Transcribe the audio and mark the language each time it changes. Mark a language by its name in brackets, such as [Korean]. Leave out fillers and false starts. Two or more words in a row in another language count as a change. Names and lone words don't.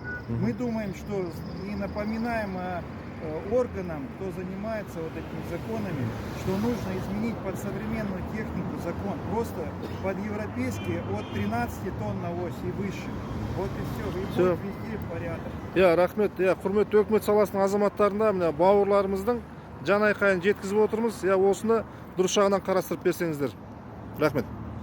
[Russian] Мы думаем, что и напоминаем органам, кто занимается вот этими законами, что нужно изменить под современную технику закон. Просто под европейские от 13 тонн на ось и выше. Вот и все. И будет везде порядок. [Kazakh] Рахмет. Құрметті өкімет саласының азаматтарына, мына бауырларымыздың жан айқайын жеткізіп отырмыз. Осыны дұрыс жағынан қарастырып берсеңіздер. Рахмет.